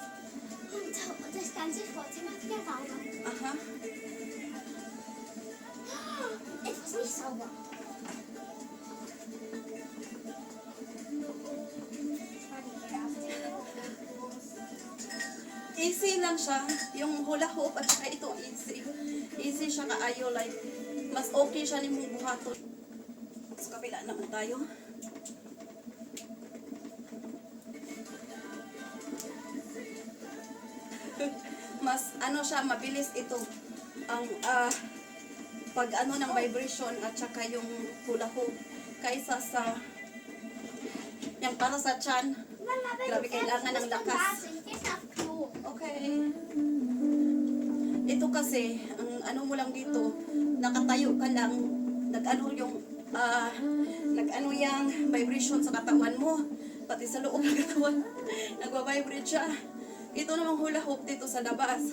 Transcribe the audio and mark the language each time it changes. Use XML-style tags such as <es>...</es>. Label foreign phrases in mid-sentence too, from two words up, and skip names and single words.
<de>Und das ganze Vorzimmer wieder sauber. Aha. Etwas nicht sauber. Das war die erste.</de> <tl>Easy lang siya. Yung</tl> <en>hula hoop</en> <tl>at saka ito easy.</tl> <ceb>Easy siya kaayo, like mas okay siya ni mong buhaton.</ceb> <tl>Sa kabila naman tayo. Mas ano siya, mabilis ito. Ang pag ano ng vibration at saka yung</tl> <en>hula hoop</en> <tl>kaysa sa yung para sa chan.</tl> <de>Mama, wenn</de> <tl>Grabe,</tl> <de>du fertig</de> <tl>kailangan ng</tl> <de>bist, dann</de> <tl>lakas.</tl> <de>warte ich. Gehst auf Klo.</de> <tl>Okay. Ito kasi, ang ano mo lang dito, nakatayo ka lang, nag-ano yung vibration sa katawan mo. pati sa loob ng katawan. Nagbabibrate siya. Ito namang</tl> <en>hula hoop</en> <tl>dito sa labas.</tl>